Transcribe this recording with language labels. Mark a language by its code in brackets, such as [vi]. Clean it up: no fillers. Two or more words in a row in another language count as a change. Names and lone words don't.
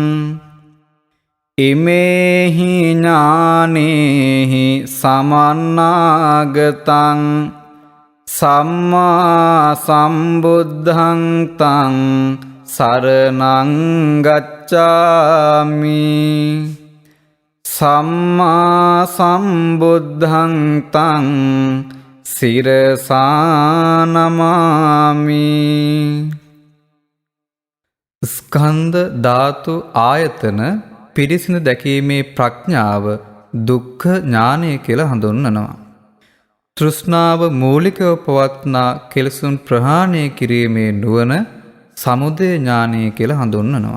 [pi] ඉමේහි ඥානේහි සමන්නාගතං සම්මා සම්බුද්ධං තං සරණං ගච්ඡාමි. සම්මා සම්බුද්ධං තං සිරසා නමාමි. [si] ස්කන්ධ ධාතු ආයතන පිරිසිදු දැකීමේ ප්‍රඥාව දුක්ඛ ඥානය කියලා හඳුන්වනවා. තෘෂ්ණාව මූලිකව පවත්නා කෙලෙසුන් ප්‍රහාණය කිරීමේ නුවණ සමුදය ඥානය කියලා හඳුන්වනවා.